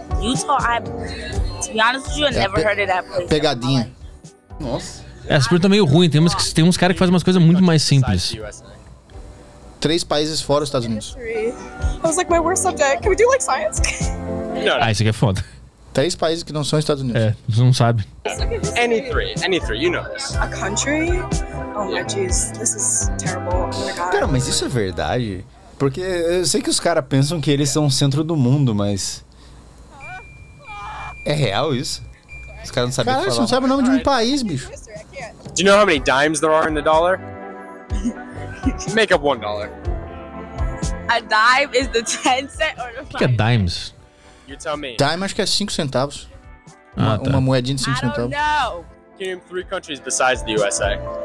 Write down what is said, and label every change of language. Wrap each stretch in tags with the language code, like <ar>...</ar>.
<en>Utah, to be honest with you, I never heard of that place.</en> <pt>Pegadinha. Nossa. Essa pergunta é meio ruim. Tem uns caras que fazem umas coisas muito mais simples. Três países fora dos Estados Unidos.</pt> <en>I was like, my worst subject. Can we do like science?</en> <pt>Ah, isso aqui é foda. Três países que não são Estados Unidos. É, você não sabe.</pt> <en>Any three, you know this. A country? Oh my jeez, this is terrible.</en> <pt>Cara, mas isso é verdade? Porque eu sei que os caras pensam que eles são o centro do mundo, mas... É real isso? Os caras não sabem falar. Cara, você não sabe o nome de um país, bicho.</pt> <en>Do you know how many dimes there are in the dollar? Make up $1. A dime is the 10 cent or the 5.</en> <pt>O que é dimes?</pt> <en>You tell me.</en> <pt>Dime acho que é 5 centavos. Uma moedinha de 5 centavos.</pt> <en>I don't know. Can you name 3 countries besides the USA?</en>